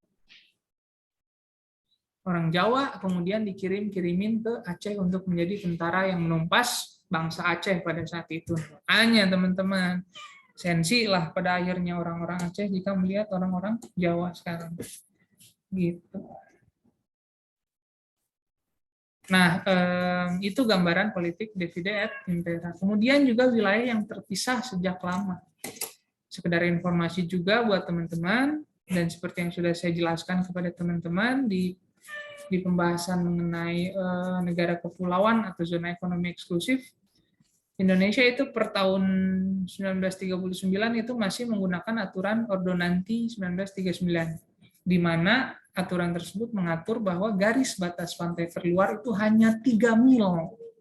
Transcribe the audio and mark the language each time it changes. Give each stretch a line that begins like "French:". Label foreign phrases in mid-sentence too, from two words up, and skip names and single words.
Indonesian: Orang Jawa kemudian dikirimin ke Aceh untuk menjadi tentara yang menumpas bangsa Aceh pada saat itu. Makanya teman-teman, Sensi lah pada akhirnya orang-orang Aceh jika melihat orang-orang Jawa sekarang. Gitu. Nah, itu gambaran politik
Latin: divide et impera.
Indonesian: Kemudian juga wilayah yang terpisah sejak lama. Sekedar informasi juga buat teman-teman, dan seperti yang sudah saya jelaskan kepada teman-teman di pembahasan mengenai negara kepulauan atau zona ekonomi eksklusif, Indonesia itu per tahun 1939 itu masih menggunakan aturan Ordonansi 1939, di mana aturan tersebut mengatur bahwa garis batas pantai terluar itu hanya 3 mil.